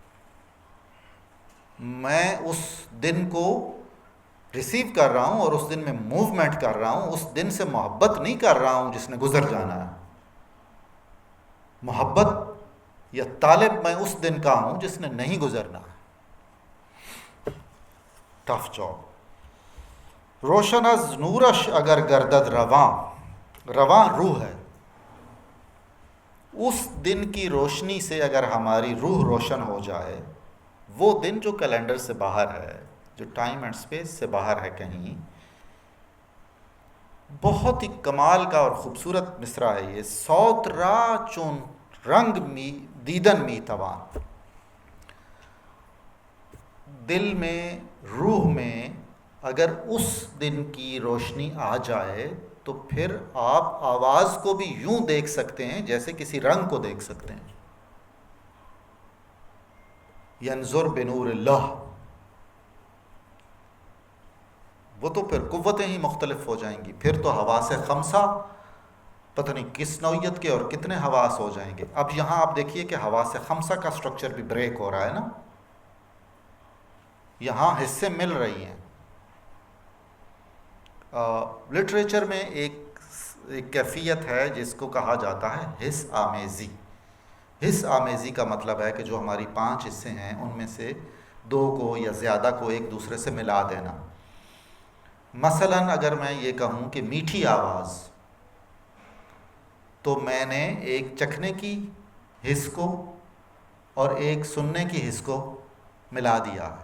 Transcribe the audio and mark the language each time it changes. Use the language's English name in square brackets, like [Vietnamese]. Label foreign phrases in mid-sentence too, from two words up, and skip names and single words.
[Urdu] میں اس دن کو ریسیو کر رہا ہوں اور اس دن میں موومنٹ کر رہا ہوں، اس دن سے محبت نہیں کر رہا ہوں جس نے گزر جانا ہے۔ محبت یا طالب میں اس دن کا ہوں جس نے نہیں گزرنا ہے۔ [English] tough job. [Persian] روشن از نورش اگر گردد رواں، [Urdu] رواں روح ہے. اس دن کی روشنی سے اگر ہماری روح روشن ہو جائے، وہ دن جو کیلنڈر سے باہر ہے، جو [English] time and space [Urdu] سے باہر ہے کہیں، بہت ہی کمال کا اور خوبصورت مصرع ہے یہ. [Persian] سوت را چون رنگ می دیدن می توان. [Urdu] دل میں، روح میں اگر اس دن کی روشنی آ جائے تو پھر آپ آواز کو بھی یوں دیکھ سکتے ہیں جیسے کسی رنگ کو دیکھ سکتے ہیں. [Arabic] ینظر بنور اللہ. [Urdu] وہ تو پھر قوتیں ہی مختلف ہو جائیں گی. پھر تو حواس خمسہ پتہ نہیں کس نوعیت کے اور کتنے حواس ہو جائیں گے. اب یہاں آپ دیکھیے کہ حواس خمسہ کا سٹرکچر بھی بریک ہو رہا ہے نا. یہاں حصے مل رہی ہیں. لٹریچر میں ایک کیفیت ہے جس کو کہا جاتا ہے حس آمیزی. حس آمیزی کا مطلب ہے کہ جو ہماری 5 حصے ہیں ان میں سے 2 کو یا زیادہ کو ایک دوسرے سے ملا دینا. مثلاً اگر میں یہ کہوں کہ میٹھی آواز، تو میں نے ایک چکھنے کی حس کو اور ایک سننے کی حس کو ملا دیا ہے.